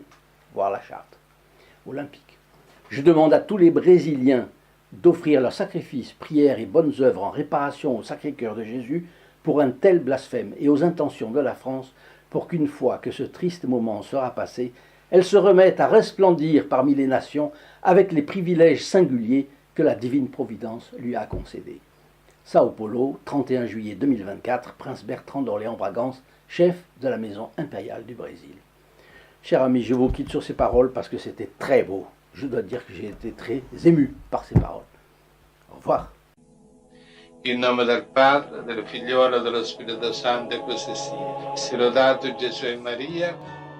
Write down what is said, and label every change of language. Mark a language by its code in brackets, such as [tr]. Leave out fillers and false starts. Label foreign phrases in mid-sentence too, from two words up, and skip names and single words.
[fr] Voir la charte olympique. Je demande à tous les Brésiliens d'offrir leurs sacrifices, prières et bonnes œuvres en réparation au Sacré-Cœur de Jésus pour un tel blasphème et aux intentions de la France pour qu'une fois que ce triste moment sera passé, elle se remette à resplendir parmi les nations avec les privilèges singuliers que la divine providence lui a concédés. Sao Paulo, 31 juillet 2024, Prince Bertrand d'Orléans-Bragance, chef de la maison impériale du Brésil. Chers amis, je vous quitte sur ces paroles parce que c'était très beau. Je dois dire que j'ai été très ému par ces paroles. Au revoir. [it] In nome del Padre, del Figliolo e dello Spirito Santo, e così sia. Sia lodato Gesù e Maria.